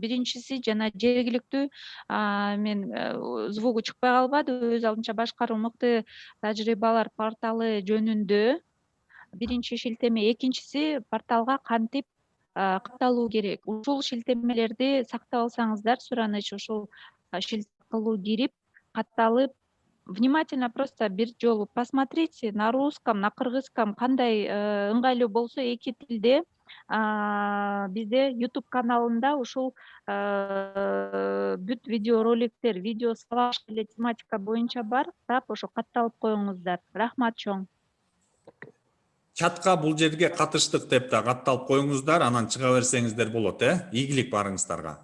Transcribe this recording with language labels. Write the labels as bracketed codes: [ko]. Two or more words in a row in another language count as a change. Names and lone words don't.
[ky] Биринчиси жана жергиликтүү, мен звугу чыкпай калбады, өз алынча башкаруу мыкты тажрыйбалар порталы жөнүндө. Биринчи шилтеме, экинчиси порталга кантип катталуу керек. Ушул шилтемелерди сактап алсаңыздар, сураныч ушул шилтеме аркылуу кирип, катталып, [ru] внимательно просто [ky] бир жолу [ru] посмотрите на русском, на кыргызском, [ky] кандай ыңгайлуу болсо эки тилде. Бизде YouTube каналында ушул бүт видеороликтер, видео сабак эле тематика боюнча бар, тап ошо катталып коюңуздар. Рахмат чоң. Чатка бул жерге катыштык деп да катталып коюңуздар, анан чыга берсеңиздер болот, Ийгилик барыңыздарга.